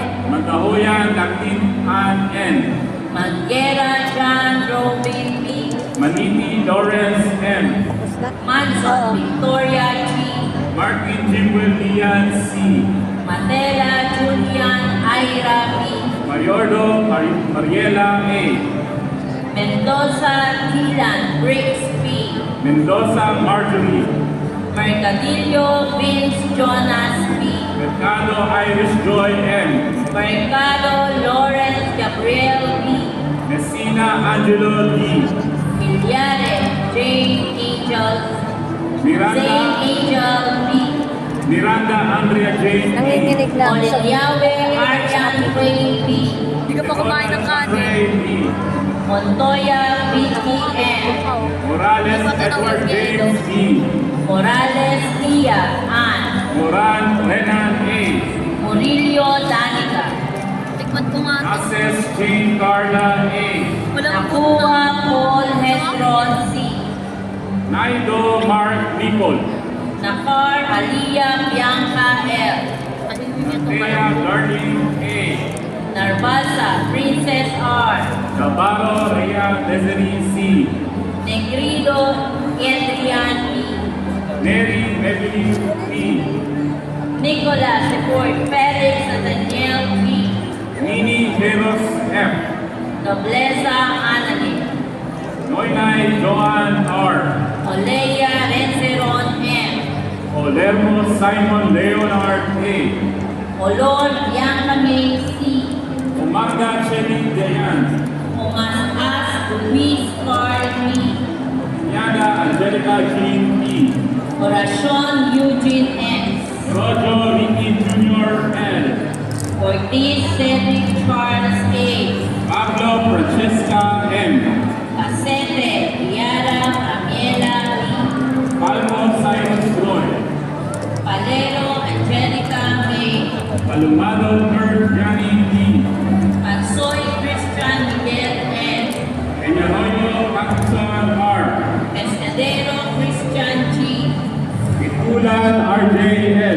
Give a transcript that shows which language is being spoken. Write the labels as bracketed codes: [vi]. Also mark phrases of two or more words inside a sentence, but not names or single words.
[tl] Matahoyan Katin Ann N. Manguera John Robin B. Maniti Lawrence M. Manson Victoria G. Martin Jimwell Lian C. Matela Julian Ira B. Mayordo Mariela A. Mendoza Dylan Briggs B. Mendoza Marjorie. Mercadillo Vince Jonas B. Mercado Irish Joy M. Mercado Lawrence Gabriel B. Messina Angelo D. Milyare Jane Angel Zane Miranda, Angel B. Miranda Andrea Jane D. Nanginginig na ako sa Olyawe Aryan Wayne B. Hindi ka pa kumain ng kanin. Ray D. Montoya Vicky M. Morales Edward James D. Morales Tia Ann. Moran Renan A. Murillo Danica. Tikman ko nga ito. Naces Jane Carla A. Walang Nakuha Paul Hezron C. Naido Mark Nicole. Nakar Aliyah Bianca L. Thea Darling A. Narbasa Princess R. Navarro Rhea Desiree C. Negrido Adrian B. Mary Beverly P. Nicolas Support Felix Nathaniel B. Nini Jeros F. Nobleza Annalie, Noynay Joan R. Olea Renzeron M, Olermo Simon Leonard A. Olor Bianca C, Umaga Chelly Dayan. Umasas Luis Carl B, Yaga Angelica Jean E. Oracion Eugene S, Rojo Ricky Jr. L. Ortiz Cedric Charles A, Pablo Francesca M. Casete Yara Pamela Lee, Palmo Cyrus Roy. Palero Angelica May, Palumado Earth Yanni D. Pansoy Christian Miguel N, Peñarroyo Maxon R. Pescadero Christian G, Itulan RJ L.